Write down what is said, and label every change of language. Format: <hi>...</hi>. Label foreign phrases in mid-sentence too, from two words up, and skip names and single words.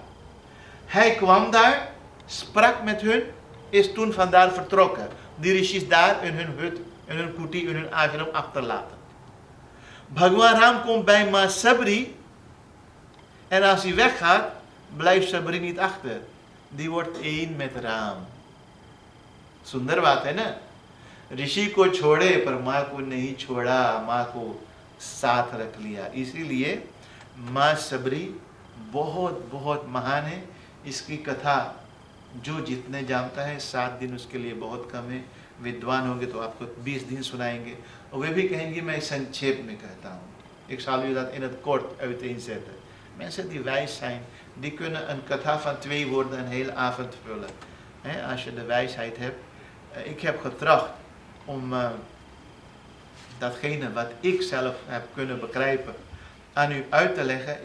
<nl>Hij kwam daar, sprak met hun, is toen vandaar vertrokken. Die rishis daar in hun hut, in hun kuti, in hun ashram achterlaten. Bhagwan Ram komt bij Ma Sabri. En als hij weggaat, blijft Sabri niet achter. Die wordt één met Ram.</nl> <hi>सुंदर बात है ना. ऋषि को छोड़े पर माँ को नहीं छोड़ा, माँ को साथ रख लिया. इसीलिए माँ सबरी बहुत बहुत महान है. इसकी कथा जो जितने जानता है 7 दिन उसके लिए बहुत कम है. विद्वान होंगे तो आपको 20 दिन सुनाएंगे. और वे भी कहेंगे मैं संक्षेप में कहता हूँ.</hi> <nl>Ik zal u dat in het kort uiteenzetten. Mensen die wijs zijn, die kunnen een kata van 2 woorden een hele avond vullen. Als je de wijsheid hebt. Ik heb getracht om datgene wat ik zelf heb kunnen begrijpen aan u uit te leggen.</nl>